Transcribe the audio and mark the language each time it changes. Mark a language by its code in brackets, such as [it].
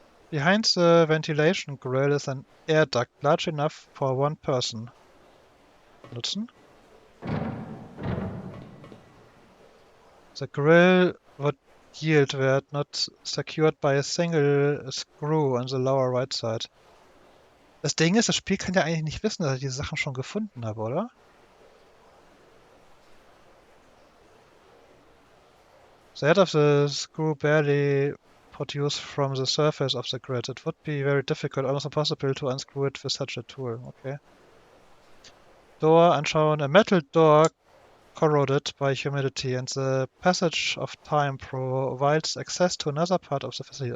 [en] Behind the ventilation grill is an air duct large enough for one person. Nutzen. The grill would yield were it not secured by a single screw on the lower right side. [de] Das Ding ist, das Spiel kann ja eigentlich nicht wissen, dass ich diese Sachen schon gefunden habe, oder? [en] The head of the screw barely protrudes from the surface of the grid. It would be very difficult, almost impossible, to unscrew it with such a tool. Okay. Door [de] anschauen. [en] A metal door corroded by humidity and the passage of time provides access to another part of the facility.